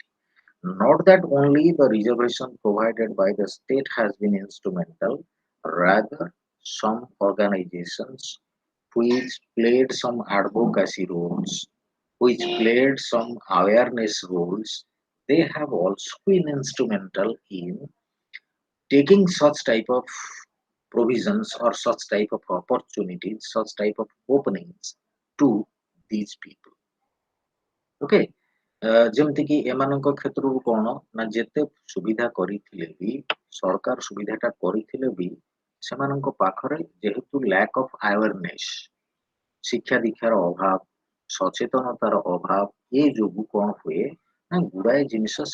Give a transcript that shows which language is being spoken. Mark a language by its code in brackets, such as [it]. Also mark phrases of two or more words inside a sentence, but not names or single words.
[en] Not that only the reservation provided by the state has been instrumental, rather, some organizations which played some advocacy roles, which played some awareness roles, they have also been instrumental in taking such type of provisions or such type of opportunities, such type of openings to these people. [or] ଓକେ ଯେମିତିକି ଏମାନଙ୍କ କ୍ଷେତ୍ରରୁ କଣ ନା ଯେତେ ସୁବିଧା କରିଥିଲେ ବି ସରକାର ସୁବିଧାଟା କରିଥିଲେ ବି ସେମାନଙ୍କ ପାଖରେ ଯେହେତୁ [en] lack of awareness [or] ଶିକ୍ଷା ଦୀକ୍ଷାର ଅଭାବ ସଚେତନତାର ଅଭାବ ଏ ଯୋଗୁ କଣ ହୁଏ ନା ଗୁଡାଏ ଜିନିଷ